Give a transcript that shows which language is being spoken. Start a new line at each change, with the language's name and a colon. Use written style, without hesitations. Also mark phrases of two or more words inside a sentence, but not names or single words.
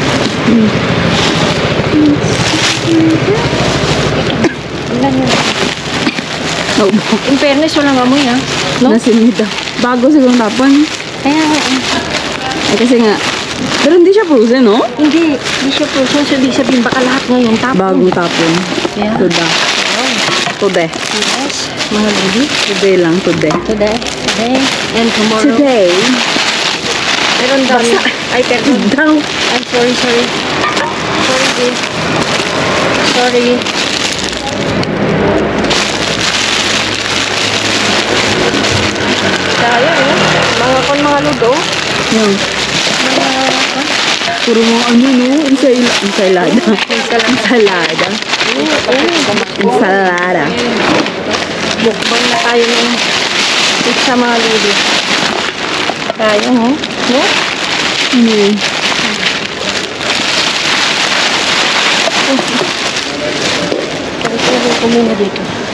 Filipino: Wala na. Oh,
English: In fairness,
Filipino: walang amoy, ha? No? nasinida. Bago siguro tapon. Kaya nga, Ay, kasi nga. Pero hindi siya frozen, no? hindi siya frozen. So, ibig sabihin, baka lahat ngayon tapon. Bagong tapon.
English: Yeah. Tuda. Today.
Filipino: Yes, mga lady.
English: Today lang, today. Today, and tomorrow. Today.
Filipino: Meron daw. Ay, perdon. Daw.
English: I'm sorry. Sorry, babe. Sorry.
Filipino: Kaya, mga ludo. Yung. Puro mga ano, no? Ensalada. Ensalada. Ensalada. Mukbang na tayo ng pizza, mga ludo. Kaya, no? No? Hmm. Pagkakalo ko muna dito.